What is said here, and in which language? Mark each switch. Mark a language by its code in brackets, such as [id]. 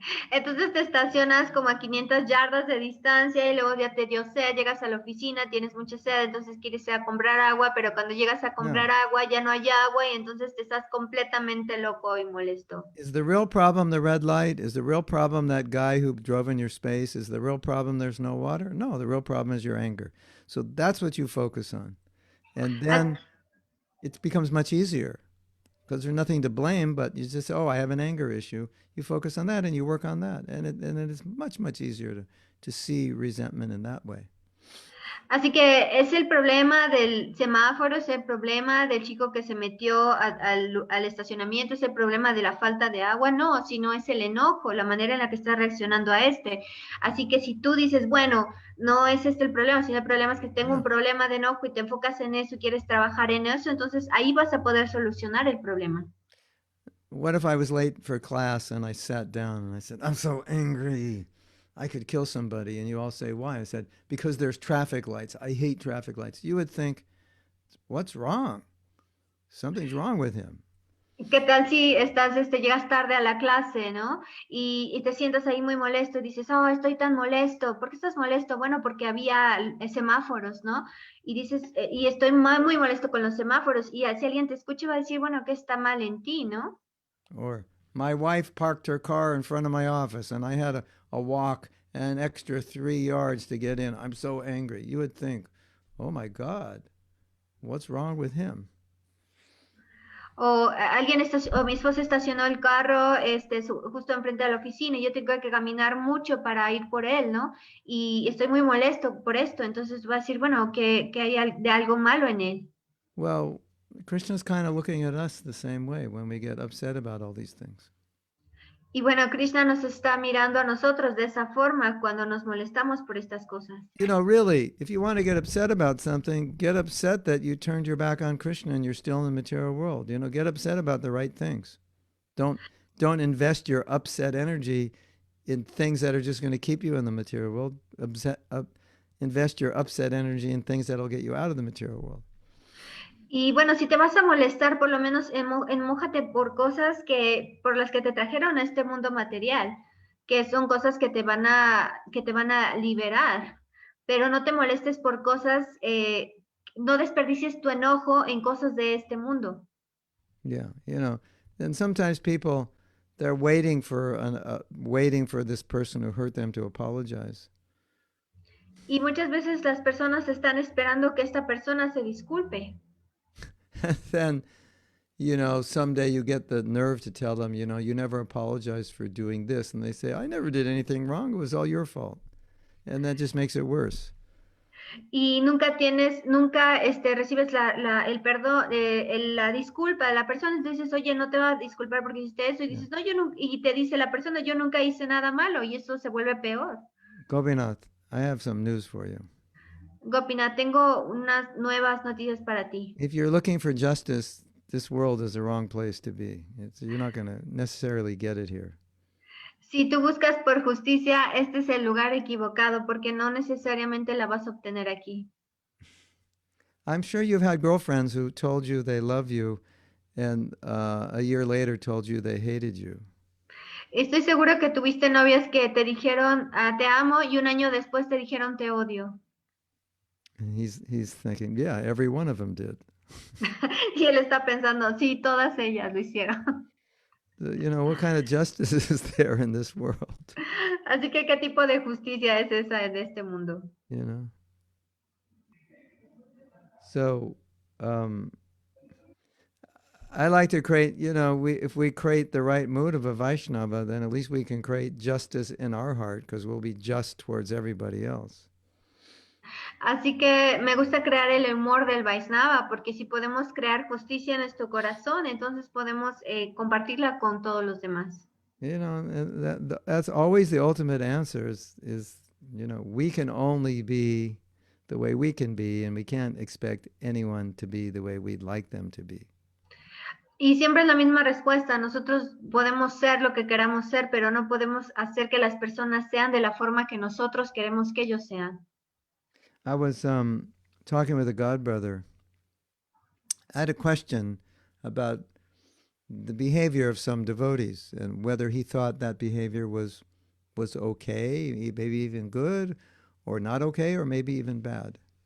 [es] Entonces te estacionas como a 500 yardas de distancia y luego ya te dio sed, llegas a la oficina, tienes mucha sed, entonces quieres ir a comprar agua, pero cuando llegas a comprar agua ya no hay agua y entonces te estás completamente loco y molesto. [en] Is the real problem the red light? Is the real problem that guy who drove in your space? Is the real problem there's no water? No, the real problem is your anger. So that's what you focus on. And then it becomes much easier. Because there's nothing to blame, but you just say, I have an anger issue. You focus on that and you work on that. And it is much, much easier to see resentment in that way. [es] Así que es el problema del semáforo, es el problema del chico que se metió al estacionamiento, es el problema de la falta de agua, no, sino es el enojo, la manera en la que estás reaccionando a este. Así que si tú dices, bueno, no es este el problema, sino el problema es que tengo un problema de enojo y te enfocas en eso y quieres trabajar en eso, entonces ahí vas a poder solucionar el problema. [en] What if I was late for class and I sat down and I said, I'm so angry. I could kill somebody. And you all say, why? I said, because there's traffic lights. I hate traffic lights. You would think, what's wrong? Something's wrong with him. [es] ¿Qué tal si llegas tarde a la clase, ¿no? Y te sientas ahí muy molesto y dices, estoy tan molesto. ¿Por qué estás molesto? Bueno, porque había semáforos, ¿no? Y dices, y estoy muy molesto con los semáforos. Y si alguien te escucha va a decir, bueno, ¿qué está mal en ti, no? [en] Or My wife parked her car in front of my office, and I had a walk an extra 3 yards to get in. I'm so angry. You would think, oh my God, what's wrong with him? [es] O o mi esposa estacionó el carro justo enfrente de la oficina y yo tengo que caminar mucho para ir por él, ¿no? Y estoy muy molesto por esto. Entonces va a decir, bueno, que hay de algo malo en él. [en] Well, Krishna's kind of looking at us the same way when we get upset about all these things. [es] Y bueno, Krishna nos está mirando a nosotros de esa forma cuando nos molestamos por estas cosas. [en] You know, really, if you want to get upset about something, get upset that you turned your back on Krishna and you're still in the material world. You know, get upset about the right things. Don't invest your upset energy in things that are just going to keep you in the material world. Invest your upset energy in things that will get you out of the material world. [es] Y bueno, si te vas a molestar, por lo menos enmójate por cosas por las que te trajeron a este mundo material, que son cosas que te van a liberar. Pero no te molestes por cosas, no desperdicies tu enojo en cosas de este mundo. [en] Yeah, you know, and sometimes people, they're waiting for this person who hurt them to apologize. [es] Y muchas veces las personas están esperando que esta persona se disculpe. [en] And then, you know, someday you get the nerve to tell them, you know, you never apologized for doing this. And they say, I never did anything wrong. It was all your fault. And that just makes it worse. [es] Y nunca recibes el perdón, la disculpa de la persona. Entonces, oye, no te vas a disculpar porque hiciste eso. Y dices, no, yo nunca, y te dice la persona, yo nunca hice nada malo. Y eso se vuelve peor. [en] Gopinath, I have some news for you. [es] Gopinath, tengo unas nuevas noticias para ti. [en] If you're looking for justice, this world is the wrong place to be. You're not going to necessarily get it here. [es] Si tú buscas por justicia, este es el lugar equivocado porque no necesariamente la vas a obtener aquí. [en] I'm sure you've had girlfriends who told you they love you and a year later told you they hated you. [es] Estoy seguro que tuviste novias que te dijeron te amo y un año después te dijeron te odio. [en] And he's thinking, yeah, every one of them did. [es] Y él está pensando, sí, todas ellas lo hicieron. [en] You know, what kind of justice is there in this world? [es] Así que, ¿qué tipo de justicia es esa en este mundo? [en] You know? So, I like to create, you know, if we create the right mood of a Vaishnava, then at least we can create justice in our heart because we'll be just towards everybody else. [es] Así que me gusta crear el humor del Vaisnava, porque si podemos crear justicia en nuestro corazón, entonces podemos compartirla con todos los demás. [en] You know, that's always the ultimate answer is, you know, we can only be the way we can be, and we can't expect anyone to be the way we'd like them to be. [es] Y siempre es la misma respuesta, nosotros podemos ser lo que queramos ser, pero no podemos hacer que las personas sean de la forma que nosotros queremos que ellos sean. [en] I was talking with a god brother. I had a question about the behavior of some devotees and whether he thought that behavior was okay, maybe even good, or not okay, or maybe even bad.